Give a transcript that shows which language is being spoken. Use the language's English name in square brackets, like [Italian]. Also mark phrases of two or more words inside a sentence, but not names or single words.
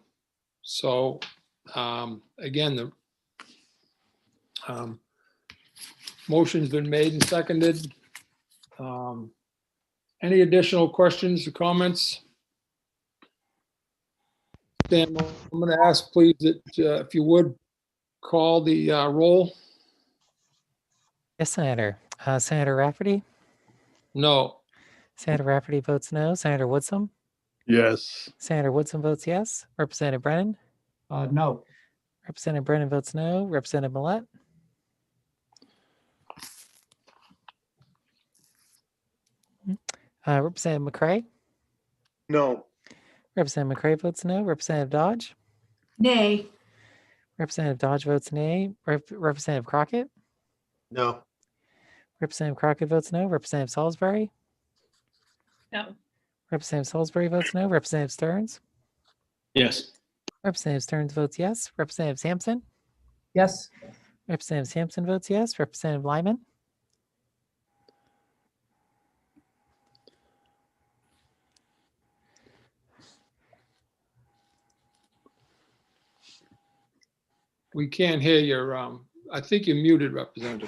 [English] So again, the motion's been made and seconded. Any additional questions or comments? Dan, I'm going to ask please that if you would call the roll. Yes, Senator. Senator Rafferty? No. Senator Rafferty votes no. Senator Woodson? Yes. Senator Woodson votes yes. Representative Brennan? No. Representative Brennan votes no. Representative Millette? Representative McCray? No. Representative McCray votes no. Representative Dodge? Nay. Representative Dodge votes nay. Representative Crockett? No. Representative Crockett votes no. Representative Salisbury? No. Representative Salisbury votes no. Representative Stearns? Yes. Representative Stearns votes yes. Representative Sampson? Yes. Representative Sampson votes yes. Representative Lyman? We can't hear your, I think you're muted, Representative.